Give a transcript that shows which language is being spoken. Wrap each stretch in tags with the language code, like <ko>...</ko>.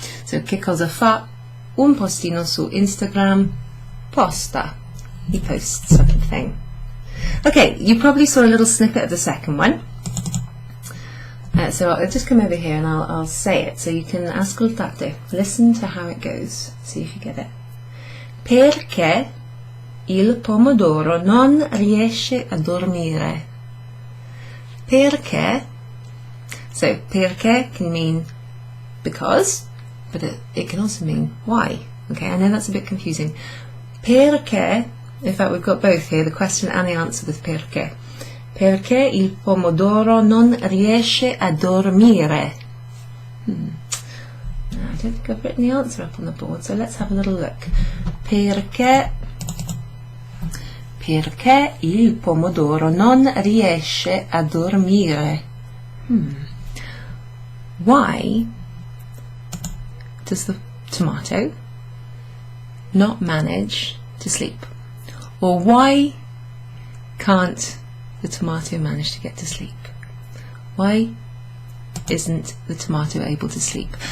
<it>So, che cosa fa un postino su Instagram? Posta.</it> <en>He posts something. Okay, you probably saw a little snippet of the second one. So I'll just come over here and I'll say it so you can</en> <it>ascoltate.</it> <en>Listen to how it goes. See if you get it.</en> <it>Perché il pomodoro non riesce a dormire? Perché?</it> <en>So, perché can mean because, but it can also mean why. Okay, I know that's a bit confusing.</en> <it>Perché,</it> <en>in fact we've got both here, the question and the answer with perché.</en> <it>Perché il pomodoro non riesce a dormire?</it> <en>I don't think I've written the answer up on the board, so let's have a little look.</en> <it>Perché il pomodoro non riesce a dormire?</it> <en>Why does the tomato not manage to sleep? Or why can't the tomato manage to get to sleep? Why isn't the tomato able to sleep?</en>